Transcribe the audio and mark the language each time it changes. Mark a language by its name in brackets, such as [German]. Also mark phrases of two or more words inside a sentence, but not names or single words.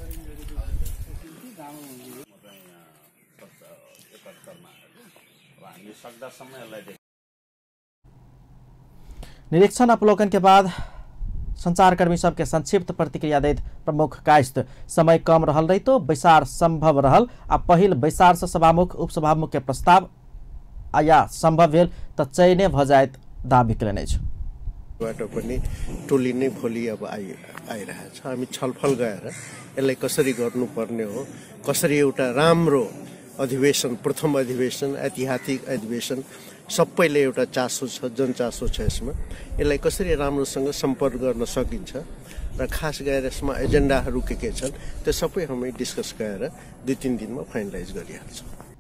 [Maithili] निरीक्षण अवलोकन के बाद संचारकर्मी सबके संक्षिप्त प्रतिक्रिया दैत प्रमुख कायस्थ समय कम रहल रही तो बैसार संभव रहल आ पहिल बैसार से सभामुख उपसभामुख के प्रस्ताव आया संभव भेल त चयने भ जायत दाबी केलनि अछि। [Nepali] बाट पनि टोली नै भोलि अब आइरहेछ। हामी छलफल गरेर यसलाई कसरी गर्नुपर्ने हो, कसरी एउटा राम्रो अधिवेशन, प्रथम अधिवेशन, ऐतिहासिक अधिवेशन, सबैले एउटा चासो छ, जनचासो छ यसमा, यसलाई कसरी राम्रोसँग सम्पर्क गर्न सकिन्छ र खास गरेर यसमा एजेन्डाहरू के छन् त्यो सबै हामी डिस्कस गरेर 2-3 दिनमा फाइनलाइज गरिहाल्छौँ।